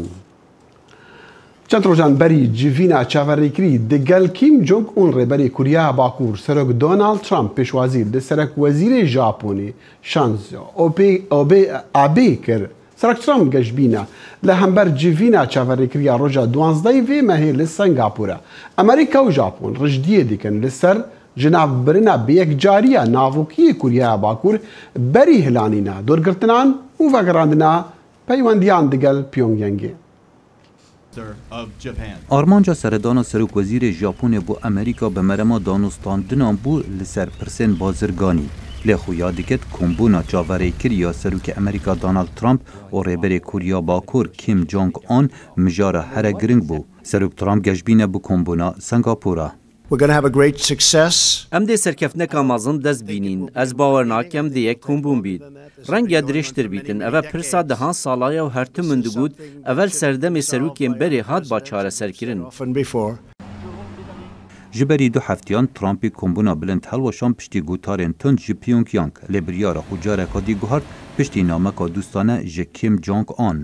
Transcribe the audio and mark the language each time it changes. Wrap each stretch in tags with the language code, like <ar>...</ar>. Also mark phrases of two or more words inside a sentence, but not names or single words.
<ku>چەند ڕۆژان بەری جڤینە چاوەڕێکری دەگەل کیم جۆنگ ئون ڕێبەری کوریا باکوور سەرۆک دۆناڵد ترامپ پێشوازی لە سەرۆک وەزیری ژاپۆنی شانزۆ ئابێ کرد. سەرۆک ترامپ گەشتبینە لە هەمبەر جڤینە چاوەڕێکریە ڕۆژە 12 vê mehê li Singapûrê. ئەمریکا و ژاپۆن ڕژدیە دیکەن لەسەر جناببرنا بەیەکجاریە ناوۆکیی کوریای باکوور بەری هلانینە دۆرگرتنان و ڤەگەڕاندنا پەیوەندیان دەگەل پیۆنگیانگێ. ئارمانجا سەردانا سەرۆک وەزیرê Japonê بۆ ئەمریکا بە مەرەما دانوستاندنا بوو لەسەر پرسên bazirganî. لێ xuya diket kombûna çaverêkiriya Serokê Amerîka Donald Trump û rêberê Kurya Bakur Kim Jong-un mijara here giring bû. Serok Trump geşbîne bi kombûna Singapûra.</ku> <en>We're going to have a great success.</en> <ku>Em dê serkefneka mezin dest bînîn. Ez bawer nakim dê yek kombûn bît. Rengya dirêjtir bîtin. Ev pirsa dehan salaya û her min digot evel serdemê serokên berê hat ba çareserkirin. Ji berî du heftiyan Trumpê kombûna bilind helweşan piştî gotarên tund ji Pyongyang lê biryara xwe careka dî guhart piştî nameka dûstane ji Kim Jong-un.</ku>